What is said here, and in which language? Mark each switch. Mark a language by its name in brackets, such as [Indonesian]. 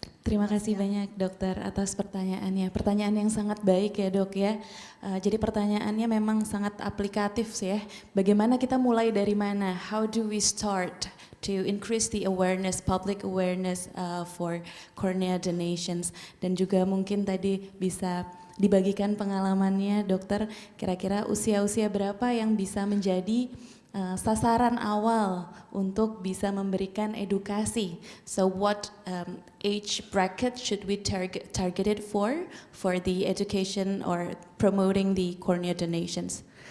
[Indonesian] Terima kasih banyak dokter atas pertanyaannya. Pertanyaan yang sangat baik ya dok ya. Jadi pertanyaannya memang sangat aplikatif sih ya. Bagaimana kita mulai dari mana? [English] How do we start to increase the awareness, public awareness for cornea donations? [Indonesian] Dan juga mungkin tadi bisa dibagikan pengalamannya dokter, kira-kira usia-usia berapa yang bisa menjadi sasaran awal untuk bisa memberikan edukasi. [English] So what age bracket should we target it for the education or promoting the cornea donations?